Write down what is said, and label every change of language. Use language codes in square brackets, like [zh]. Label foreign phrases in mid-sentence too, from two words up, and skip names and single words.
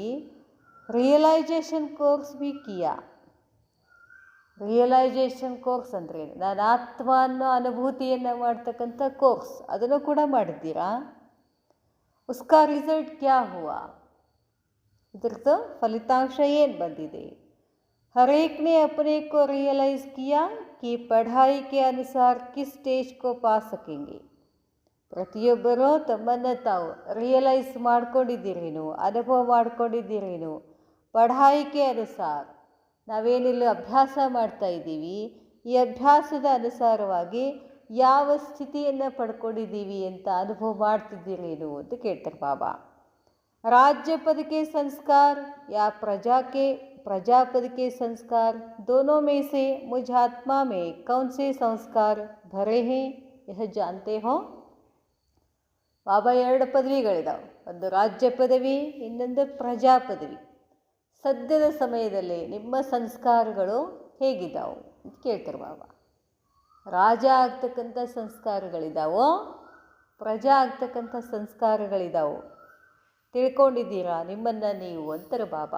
[en] realization course [hi] भी किया. [en] realization course [kn] ಅಂದರೆ ನಾನು ಆತ್ಮ ಅನ್ನೋ ಅನುಭೂತಿಯನ್ನು ಮಾಡ್ತಕ್ಕಂಥ ಕೋರ್ಸ್, ಅದನ್ನು ಕೂಡ ಮಾಡಿದ್ದೀರಾ. [hi] उसका रिजल्ट क्या हुआ, [kn] ಇದ್ರದ್ದು ಫಲಿತಾಂಶ ಏನು ಬಂದಿದೆ. [hi] हर एक ने अपने को रियलाइज़ किया कि पढ़ाई के अनुसार किस स्टेज को पा सकेंगे. [kn] ಪ್ರತಿಯೊಬ್ಬರೂ ತಮ್ಮನ್ನು ತಾವು ರಿಯಲೈಸ್ ಮಾಡ್ಕೊಂಡಿದ್ದೀರೇನು, ಅನುಭವ ಮಾಡ್ಕೊಂಡಿದ್ದೀರೇನು. [hi] पढ़ाई के अनुसार [kn] ನಾವೇನಿಲ್ಲ ಅಭ್ಯಾಸ ಮಾಡ್ತಾ ಇದ್ದೀವಿ, ಈ ಅಭ್ಯಾಸದ ಅನುಸಾರವಾಗಿ ಯಾವ ಸ್ಥಿತಿಯನ್ನು ಪಡ್ಕೊಂಡಿದ್ದೀವಿ ಅಂತ ಅನುಭವ ಮಾಡ್ತಿದ್ದೀರೇನು ಅಂತ ಕೇಳ್ತಾರೆ ಬಾಬಾ. [hi] राज्य पद के संस्कार या प्रजापद के संस्कार, दोनों में से मुझ आत्मा में कौन से संस्कार भरे हैं यह जानते हो. [kn] ಬಾಬಾ 2 ಪದವಿಗಳಿದಾವೆ, ಒಂದು ರಾಜ್ಯ ಪದವಿ, ಇನ್ನೊಂದು ಪ್ರಜಾ ಪದವಿ. ಸದ್ಯದ ಸಮಯದಲ್ಲಿ ನಿಮ್ಮ ಸಂಸ್ಕಾರಗಳು ಹೇಗಿದ್ದಾವೆ ಅಂತ ಕೇಳ್ತಾರೆ ಬಾಬಾ. ರಾಜ ಆಗ್ತಕ್ಕಂಥ ಸಂಸ್ಕಾರಗಳಿದ್ದಾವೋ, ಪ್ರಜಾ ಆಗ್ತಕ್ಕಂಥ ಸಂಸ್ಕಾರಗಳಿದ್ದಾವೋ ತಿಳ್ಕೊಂಡಿದ್ದೀರಾ ನಿಮ್ಮನ್ನು ನೀವು ಅಂತಾರೆ ಬಾಬಾ.